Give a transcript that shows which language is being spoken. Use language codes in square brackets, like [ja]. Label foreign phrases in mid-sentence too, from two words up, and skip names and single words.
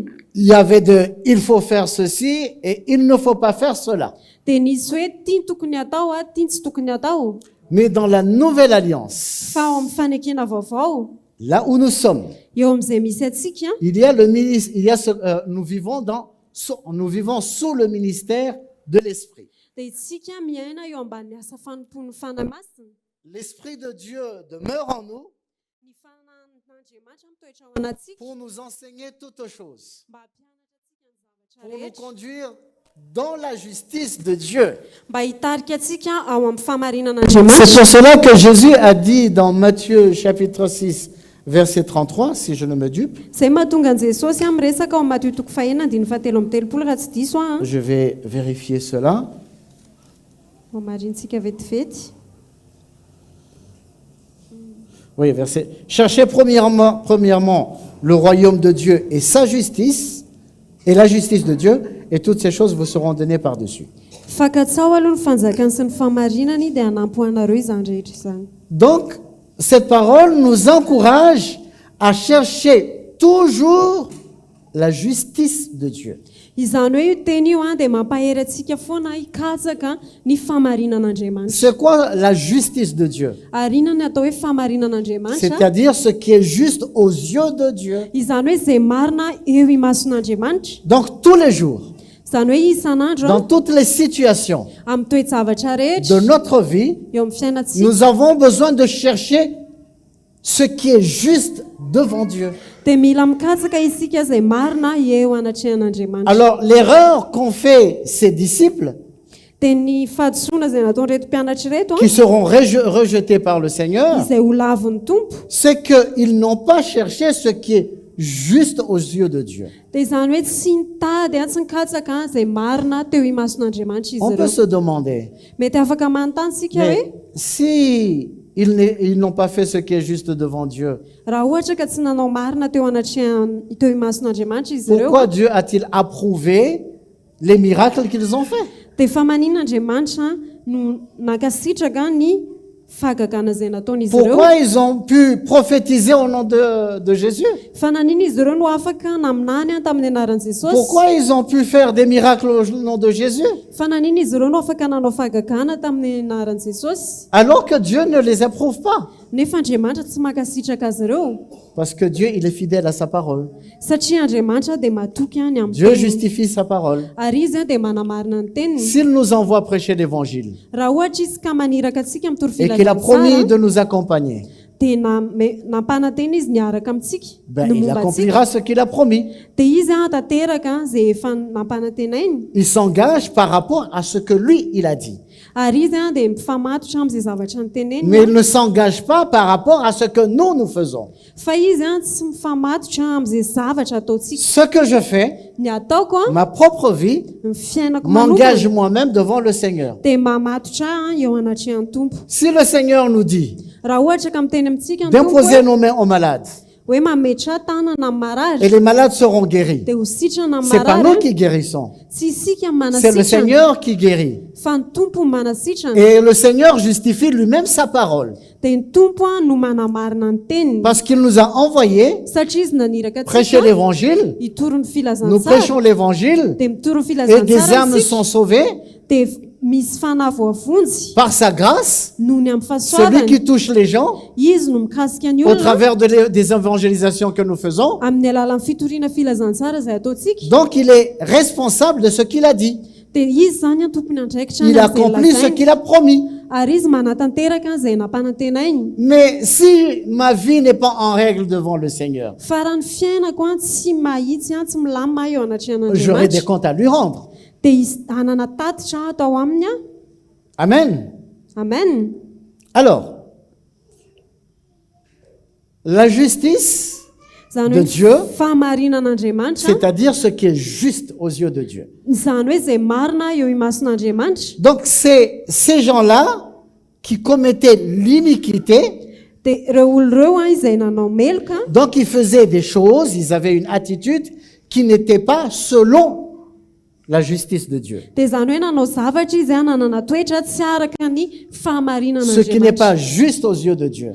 [fr] Il y avait il faut faire ceci et il ne faut pas faire cela. [mg] Dia nisy hoe tiany tokony atao tiany tsy tokony atao. [fr] Mais dans la nouvelle alliance, [mg] Fa ao amin'ny fanekena vaovao, [fr] là où nous sommes, [mg] eo amin'izay misy atsika, [fr] il y a le ministre, nous vivons sous le ministère de l'Esprit. [mg] dia isika miaina eo ambany asa fanompon'ny fanamasina. [fr] L'Esprit de Dieu demeure en nous [mg] Ny fanan'Andriamanitra mitoetra ao anatsika [fr] pour nous enseigner toutes choses, [mg] mba hampianatra atsika ny [fr] pour nous [mg] zavatra rehetra, [fr] conduire dans la justice de Dieu. [mg] mba hitarika atsika ao amin'ny [fr] C'est [mg] fahamarinan'Andriamanitra. [fr] pour cela que Jésus a dit dans Matthieu chapitre 6, verset 33, si je ne me dupe, [mg] Izay mahatonga an' Jesosy miresaka ao amin'ny Matthieu toko fahaenina andiny fahatelo amby telopolo raha tsy diso [fr] je vais vérifier cela. [mg] marintsika vetivety. [fr] Oui, verset. Cherchez premièrement le royaume de Dieu et sa justice, et la justice de Dieu, et toutes ces choses vous seront données par-dessus. [mg] Fakatsao aloha ny fanjakany sy ny fahamarinany dia hanampoanareo izany rehetra izany. [fr] Donc, cette parole nous encourage à chercher toujours la justice de Dieu. [mg] Izany hoe io teny io dia mampahery antsika foana hikatsaka ny fahamarinan'Andriamanitra. [fr] C'est quoi la justice de Dieu? [mg] Ary inona ny atao hoe fahamarinan'Andriamanitra? [fr] C'est-à-dire ce qui est juste aux yeux de Dieu. [mg] Izany hoe izay marina eo imason'Andriamanitra. [fr] Donc, tous les jours, [mg] Izany hoe isan'andro [fr] dans toutes les situations [mg] amin'ny toe-javatra [fr] de [mg] rehetra [fr] notre vie, [mg] eo amin'ny fiainantsika [fr] nous avons besoin de chercher ce qui est juste devant Dieu. [mg] dia mila mikatsaka isika izay marina eo anatrehan'Andriamanitra. [fr] Alors, l'erreur qu'ont fait ces disciples, [mg] Dia ny fahadisoana izay nataon'ireto mpianatra ireto [fr] qui seront rejetés par le Seigneur, [mg] izay ho lavin'ny tompo, [fr] c'est qu'ils n'ont pas cherché ce qui est juste aux yeux de Dieu. [mg] Dia izany hoe tsy nitady tsy nikatsaka izay marina teo imason'Andriamanitra izy [fr] On peut [mg] ireo. [fr] se demander, [mg] Mety afaka manontany sika [fr] mais [mg] hoe [fr] si ils n'ont pas fait ce qui est juste devant Dieu, [mg] raha ohatra ka tsy nanao marina teo teo imason'Andriamanitra izy ireo, [fr] pourquoi Dieu a-t-il approuvé les miracles qu'ils ont faits? [mg] dia fa maninona Andriamanitra no nakasitraka ny fahagagana izay nataony izy ireo? [fr] Pourquoi ils ont pu prophétiser au nom de Jésus? [mg] Fa nanina izy ireo no afaka naminany tamin'ny anaran'i Jesosy? [fr] Pourquoi ils ont pu faire des miracles au nom de Jésus? [mg] Fa nanina izy ireo no afaka nanao fahagagana tamin'ny anaran'i Jesosy? [fr] Alors que Dieu ne les approuve pas. [mg] Nefa Andriamanitra tsy makasitraka azy ireo. [fr] Parce que Dieu, il est fidèle à sa parole. [mg] Satria Andriamanitra dia matoky any amin'ny [fr] Dieu [mg] teniny. [fr] justifie sa parole. [mg] Ary izy dia manamarina ny teniny. [fr] S'il nous envoie prêcher l'évangile [mg] Raha ohatra izy ka maniraka antsika amin'ny [fr] et qu'il a promis [mg] torofilazatsara, [fr] de nous accompagner, [mg] dia nampanantena izy niaraka amintsika, [fr] ben, [mg] ny [fr] il [mg] momba antsika. [fr] accomplira ce qu'il a promis. [mg] Dia izy tanteraka izay efa nampanantena iny. [fr] Il s'engage par rapport à ce que lui, il a dit. [mg] Ary izy dia mifamatotra amin'izay zavatra nyteneniny. [fr] Mais il ne s'engage pas par rapport à ce que nous faisons. [mg] Fa izy tsy mifamatotra amin'izay zavatra ataontsika. [fr] Ce que je fais, [mg] Ny ataoko [fr] ma propre vie, [mg] ny fiainako [fr] m'engage [mg] manokana [fr] moi-même devant le Seigneur. [mg] dia mamatotra eo anatrehan'ny tompo. [fr] Si le Seigneur nous dit [mg] Raha ohatra ka miteny amintsika ny tompo [fr] d'imposer nos mains aux malades, [mg] hoe mametra tanana amin'ny marary [fr] et les malades seront guéris, [mg] dia ho sitrana amin'ny [fr] c'est pas nous [mg] marary, [fr] qui guérissons, [mg] tsy isika [fr] c'est le [mg] manasitrana [fr] Seigneur qui guérit. [mg] fa ny tompo no manasitrana. [fr] Et le Seigneur justifie lui-même sa parole. [mg] Dia ny tompo no manamarina ny teniny. [fr] Parce qu'il nous a envoyés [mg] Satria izy naniraka [fr] prêcher [mg] atsika [fr] l'évangile, [mg] hitoro ny [fr] nous [mg] filazantsara, [fr] prêchons l'évangile, [mg] dia mitoro ny [fr] et des [mg] filazantsara [fr] âmes sont sauvées [mg] dia misy fanavoavonjy [fr] par sa grâce. [mg] noho ny amin'ny [fr] C'est lui [mg] fahasoavany. [fr] qui touche les gens [mg] Izy no mikasika ny [fr] au [mg] olona [fr] travers des évangélisations que nous faisons. [mg] amin'ny alalan'ny fitoriana filazantsara izay ataontsika. [fr] Donc il est responsable de ce qu'il a dit. [mg] Dia izy zany a tompony andraikitra [fr] Il [mg] ny [fr] accomplit ce [mg] lazainy. [fr] qu'il a promis. [mg] Ary izy manatanteraka izay nampanantena iny. [fr] Mais si ma vie n'est pas en règle devant le Seigneur, [mg] Fa raha ny fiainako tsy mahitsy tsy milamina eo [fr] j'aurai des [mg] anatrehan'Andriamanitra [fr] comptes à lui rendre. [mg] dia hanana tatitra atao aminy a. [fr] Amen. [mg] Amen. [fr] Alors, la justice, [mg] Zany [fr] de [mg] hoe [fr] Dieu, [mg] fahamarinan'Andriamanitra, [fr] c'est-à-dire ce qui est juste aux yeux de Dieu. [mg] zany hoe izay marina eo imason'Andriamanitra. [fr] Donc c'est ces gens-là qui commettaient l'iniquité, [mg] Dia ireo olona ireo izay nanao meloka, [fr] donc ils faisaient des choses, ils avaient une attitude qui n'était pas selon la justice de Dieu. [mg] dia zany hoe nanao zavatra izy nanana toetra tsy araka ny [fr] Ce qui n'est pas [mg] fahamarinan'Andriamanitra, [fr] juste aux yeux de Dieu.